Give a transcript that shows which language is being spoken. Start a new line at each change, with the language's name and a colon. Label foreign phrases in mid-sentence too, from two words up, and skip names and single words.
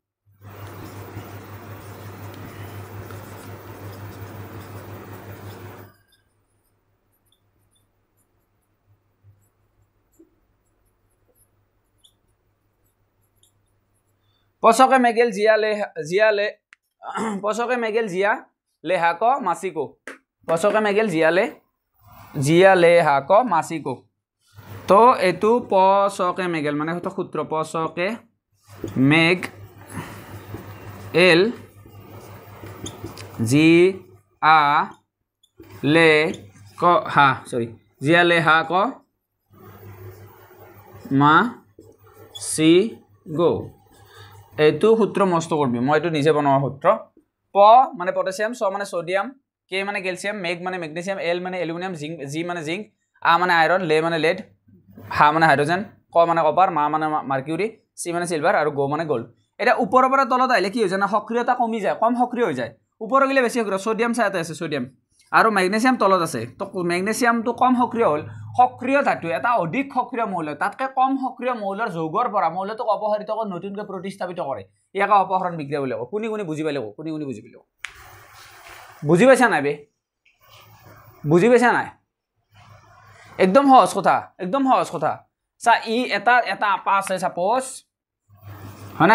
Assamese: পছকে মেগেল জিয়া লেহাক মাসিকো পছকে মেগেল জিয়া লেহাক মাসিকো তো এটু পছকে মেগেল মানে হতো সূত্র পছকে মেগ এল জি আ লে ক হা সরি জিয়া লেহাক মা সি গো এইটো সূত্র মস্ত করবি মই এটো নিজে বনোৱা সূত্র প মানে পটাসিয়াম স মানে সোডিয়াম কে মানে ক্যালসিয়াম মেগ মানে ম্যাগনেসিয়াম এল মানে অ্যালুমিনিয়াম জিঙ্ক জি মানে জিঙ্ক আ মানে আয়রন লে মানে লেড হা মানে হাইড্রোজেন ক মানে কপার মা মানে মার্কিউরি সি মানে সিলভার আর গো মানে গোল্ড এটা উপৰৰ পৰা তলত আইলে কি হৈ যায় না সক্রিয়তা কমি যায় কম সক্রিয় হৈ যায় উপৰ গলে বেছি সক্রিয় সোডিয়াম সাইতে আছে সোডিয়াম আৰু ম্যাগনেসিয়াম তলত আছে তো ম্যাগনেসিয়ামটো কম সক্রিয় হল সক্রিয় ধাতু এটা অধিক সক্রিয় মৌল তাতকে কম সক্রিয় মৌলৰ যৌগৰ পৰা মৌলটোক অপসাৰিত কৰি নতুনকৈ প্ৰতিস্থাপিত কৰে ইয়াক অপহৰণ বিক্ৰিয়া বুলি কয় কোনি বুজি পালে কোনি বুজি পালে বুজি পাইছা নাই বে বুজি পাইছা নাই একদম সহজ কথা সা ই এটা আপা আছে সাপোজ হনা